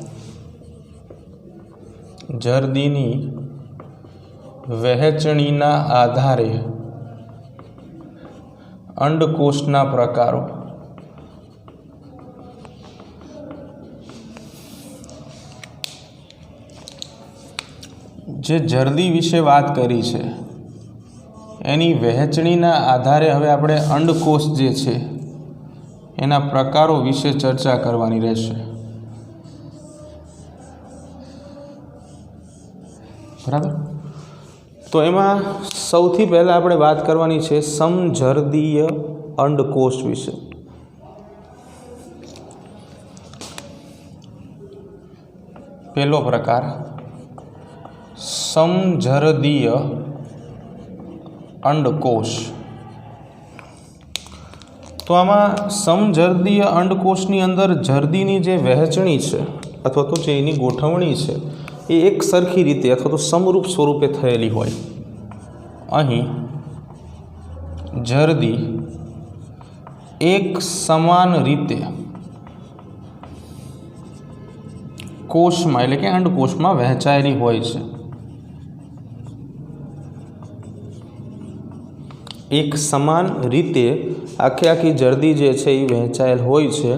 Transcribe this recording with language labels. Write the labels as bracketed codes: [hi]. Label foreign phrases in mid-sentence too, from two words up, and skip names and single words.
[gu] જર્દીની વહેંચણીના આધારે અંડકોશના પ્રકારો। જે જર્દી વિષે બાત કરી છે એની વહેંચણીના આધારે હવે આપણે અંડકોશ જે છે એના પ્રકારો વિષે ચર્ચા કરવાની રહેશે। बराबर। તો એમાં સૌથી પહલા આપણે બાત કરવાની છે સમજર્દીય અંડકોશ વિષે। પહલો પ્રકાર સમજર્દીય અંડકોશ। તો આમાં સમજર્દીય અંડકોશની અંદર જર્દીની જે વહેંચણી છે અથવા તો જે એની ગોઠવણી છે એ એક સરખી રીતે અથવા તો સમરૂપ સ્વરૂપે થયેલી હોય। અહીં જર્દી એક સમાન રીતે કોશમાં એટલે કે અંડકોશમાં વહેંચાયેલી હોય છે। એક સમાન રીતે આખે આખી જર્દી જે છે એ વહેંચાયેલ હોય છે।